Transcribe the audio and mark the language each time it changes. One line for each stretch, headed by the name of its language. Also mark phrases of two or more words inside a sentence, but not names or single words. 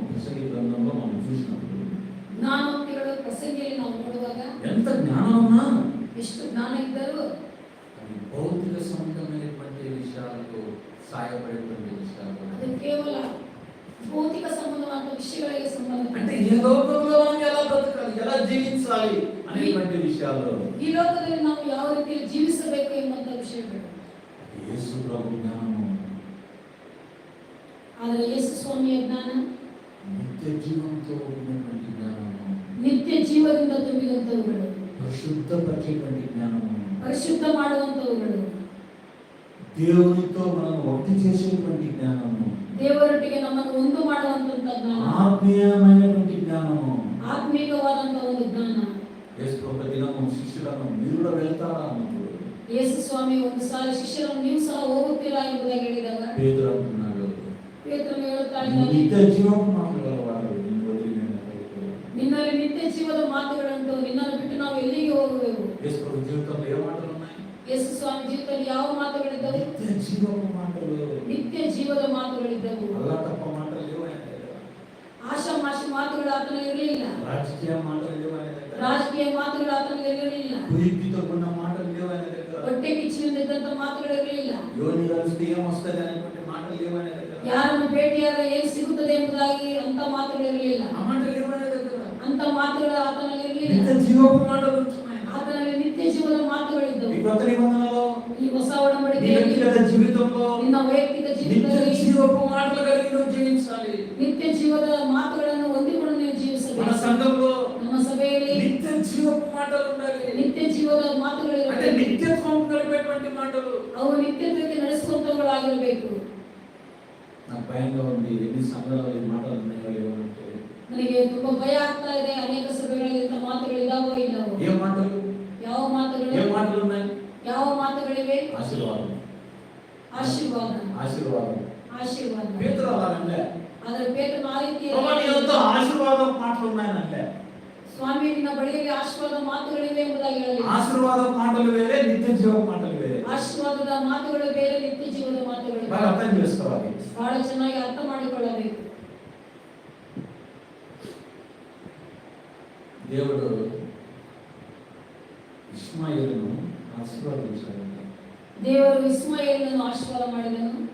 Telugu: ప్రసంగి గ్రంథంలో మనం చూసినప్పుడు
Kannada: ಜ್ಞಾನೋಕ್ತಿಗಳು ಪ್ರಸಂಗಿಯಲ್ಲಿ ನಾವು ನೋಡುವಾಗ
Telugu: ఎంత జ్ఞానం ఉన్నా
Kannada: ಎಷ್ಟು ಜ್ಞಾನ ಇದ್ದರೂ
Telugu: అది భౌతిక సంబంధమైనటువంటి విషయాలకు సహాయపడేటువంటి విషయాలు.
Kannada: ಅದು ಕೇವಲ ಭೌತಿಕ ಸಂಬಂಧವಾದ ವಿಷಯಗಳಿಗೆ ಸಂಬಂಧ.
Telugu: అంటే ఈ లోకంలో మనం ఎలా బ్రతకాలి, ఎలా జీవించాలి అనేటువంటి విషయాలు.
Kannada: ಈ ಲೋಕದಲ್ಲಿ ನಾವು ಯಾವ ರೀತಿಯಲ್ಲಿ ಜೀವಿಸಬೇಕು ಎಂಬಂತ ವಿಷಯಗಳು.
Telugu: యేసు ప్రభు జ్ఞానము,
Kannada: ಆದರೆ ಯೇಸು ಸ್ವಾಮಿಯ ಜ್ಞಾನ
Telugu: నిత్య జీవంతో ఉన్నటువంటి జ్ఞానము,
Kannada: ನಿತ್ಯ ಜೀವದಿಂದ ತುಂಬಿದಂತವುಗಳು,
Telugu: పరిశుద్ధపరిచేటువంటి జ్ఞానము,
Kannada: ಪರಿಶುದ್ಧ ಮಾಡುವಂತವುಗಳು,
Telugu: దేవునితో మనం ఒకటి చేసేటువంటి జ్ఞానము,
Kannada: ದೇವರೊಟ್ಟಿಗೆ ನಮ್ಮನ್ನು ಒಂದು ಮಾಡುವಂತ ಜ್ಞಾನ,
Telugu: ఆత్మీయమైనటువంటి జ్ఞానము,
Kannada: ಆತ್ಮೀಯವಾದಂತ ಒಂದು ಜ್ಞಾನ.
Telugu: యేసు ప్రభు దినము శిష్యులను మీరు కూడా వెళ్తారా అన్నప్పుడు
Kannada: ಯೇಸು ಸ್ವಾಮಿ ಒಂದು ಸಾಲ ಶಿಷ್ಯರನ್ನು ನೀವು ಸಹ ಹೋಗುತ್ತೀರಾ ಎಂಬುದಾಗಿ ಹೇಳಿದಾಗ
Telugu: పేతురు అంటున్నాడు,
Kannada: ಪೇತ್ರನು ಹೇಳುತ್ತಾನೆ,
Telugu: నిత్య జీవపు మాటలు గలవాడు నిన్ను వదిలి నేను ఎక్కడికి వెళ్ళను.
Kannada: ನಿನ್ನಲ್ಲಿ ನಿತ್ಯ ಜೀವದ ಮಾತುಗಳುಂಟು, ನಿನ್ನನ್ನು ಬಿಟ್ಟು ನಾವು ಎಲ್ಲಿಗೆ ಹೋಗುವೆವು?
Telugu: యేసు ప్రభు జీవితంలో ఏ మాటలు ఉన్నాయి?
Kannada: ಯೇಸು ಸ್ವಾಮಿ ಜೀವಿತದಲ್ಲಿ ಯಾವ ಮಾತುಗಳಿದ್ದವು?
Telugu: నిత్య జీవపు మాటలు,
Kannada: ನಿತ್ಯ ಜೀವದ ಮಾತುಗಳಿದ್ದವು.
Telugu: అలా తప్ప మాటలు లేవు ఆయన దగ్గర.
Kannada: ಆಶಾಮಾಷಿ ಮಾತುಗಳು ಆತನಲ್ಲಿ ಇರಲಿಲ್ಲ,
Telugu: రాజకీయ మాటలు లేవు ఆయన దగ్గర.
Kannada: ರಾಜಕೀಯ ಮಾತುಗಳು ಆತನಲ್ಲಿ ಇರಲಿಲ್ಲ,
Telugu: కుయుక్తితో ఉన్న మాటలు లేవు ఆయన దగ్గర.
Kannada: ಹೊಟ್ಟೆ ಕಿಚ್ಚಿನಿಂದ ಇದ್ದಂತ ಮಾತುಗಳು ಇರಲಿಲ್ಲ,
Telugu: యోని కలిస్తే ఏమొస్తుంది అనేటువంటి మాటలు లేవు ఆయన దగ్గర.
Kannada: ಯಾರನ್ನು ಭೇಟಿಯಾದ ಏನ್ ಸಿಗುತ್ತದೆ ಎಂಬುದಾಗಿ ಅಂತ ಮಾತುಗಳು ಇರಲಿಲ್ಲ,
Telugu: ఆ మాటలు లేవు ఆయన దగ్గర.
Kannada: ಅಂತ ಮಾತುಗಳು ಆತನಲ್ಲಿ ಇರಲಿಲ್ಲ.
Telugu: నిత్య జీవపు మాటలు ఉంటున్నాయి.
Kannada: ಆತನಲ್ಲಿ ನಿತ್ಯ ಜೀವದ ಮಾತುಗಳಿದ್ದವು.
Telugu: ఈ కొత్త నిబంధనలో
Kannada: ಈ ಹೊಸ
Telugu: నీ
Kannada: ಒಡಂಬಡಿಕೆಯಲ್ಲಿ
Telugu: వ్యక్తిగత జీవితంలో
Kannada: ನಿನ್ನ ವೈಯಕ್ತಿಕ
Telugu: నిత్య
Kannada: ಜೀವಿತದಲ್ಲಿ
Telugu: జీవపు మాటలు కలిగి నువ్వు జీవించాలి.
Kannada: ನಿತ್ಯ ಜೀವದ ಮಾತುಗಳನ್ನು ಹೊಂದಿಕೊಂಡು ನೀವು
Telugu: మన
Kannada: ಜೀವಿಸಬೇಕು.
Telugu: సంఘంలో
Kannada: ನಮ್ಮ సభೆಯಲ್ಲಿ
Telugu: నిత్య జీవపు మాటలు ఉండాలి.
Kannada: ನಿತ್ಯ ಜೀವದ
Telugu: అంటే
Kannada: ಮಾತುಗಳಿರಬೇಕು.
Telugu: నిత్యత్వం కలిపేటువంటి మాటలు.
Kannada: ಅವು ನಿತ್ಯತ್ವಕ್ಕೆ ನಡೆಸುವಂತವುಗಳಾಗಿರಬೇಕು.
Telugu: నాకు భయంగా ఉంది, ఎన్ని సంఘాలలో ఈ మాటలు ఉన్నాయో ఏమంటే.
Kannada: ನನಗೆ ತುಂಬಾ ಭಯ ಆಗ್ತಾ ಇದೆ. ಅನೇಕ ಸಭೆಗಳಲ್ಲಿ ಇಂಥ ಮಾತುಗಳು ಇದಾವೋ ಇಲ್ಲವೋ?
Telugu: ఏ మాటలు?
Kannada: ಯಾವ ಮಾತುಗಳು?
Telugu: ఏ మాటలు ఉన్నాయి?
Kannada: ಯಾವ ಮಾತುಗಳಿವೆ?
Telugu: ఆశీర్వాదం,
Kannada: ಆಶೀರ್ವಾದ,
Telugu: ఆశీర్వాదం.
Kannada: ಆಶೀರ್ವಾದ.
Telugu: పేతురు అలానంటే
Kannada: ಆದರೆ ಪೇತ್ರನು ಆ ರೀತಿ
Telugu: ప్రభు నీ వద్ద ఆశీర్వాదం మాటలు ఉన్నాయనంటే.
Kannada: ಸ್ವಾಮಿ ನಿನ್ನ ಬಳಿಯಲ್ಲಿ ಆಶೀರ್ವಾದ ಮಾತುಗಳಿವೆ ಎಂಬುದಾಗಿ ಹೇಳಲಿಲ್ಲ.
Telugu: ఆశీర్వాద మాటలు వేరే, నిత్య జీవ మాటలు వేరే.
Kannada: ಆಶೀರ್ವಾದದ ಮಾತುಗಳು ಬೇರೆ, ನಿತ್ಯ ಜೀವದ ಮಾತುಗಳು
Telugu: బాగా
Kannada: ಬೇರೆ.
Telugu: అర్థం చేసుకోవాలి.
Kannada: ಬಹಳ ಚೆನ್ನಾಗಿ ಅರ್ಥ ಮಾಡಿಕೊಳ್ಳಬೇಕು.
Telugu: దేవుడు ఇష్మాయేలును ఆశీర్వదించాడు.
Kannada: ದೇವರು ಇಸ್ಮಾಯೇಲನನ್ನು ಆಶೀರ್ವಾದ ಮಾಡಿದನು.